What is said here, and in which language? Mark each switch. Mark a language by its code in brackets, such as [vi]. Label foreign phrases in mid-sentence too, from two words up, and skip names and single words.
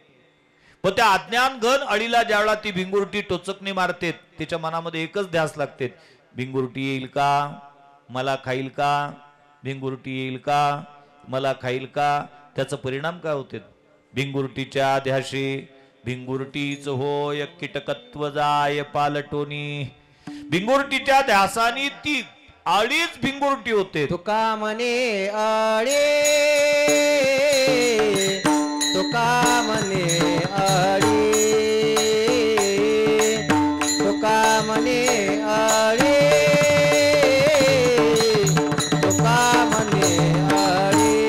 [mr] पण त्या अज्ञान घन अळीला ज्यावेळा ती भिंगुरटी टोचकणी मारते, तिच्या मनामध्ये एकच ध्यास लागते, भिंगुरटी येईल का, मला खाईल का, भिंगुरटी येईल का, मला खाईल का. त्याचा परिणाम काय होते? भिंगुरटीच्या ध्याशी भिंगुरटीच होय कीटकत्व जाय पालटोनी. भिंगुरटीच्या ध्यासानी ती अळीच भिंगुरटी होते. तुका म्हणे अळे, तुका म्हणे अळे, तुका म्हणे अळे, तुका म्हणे अळे,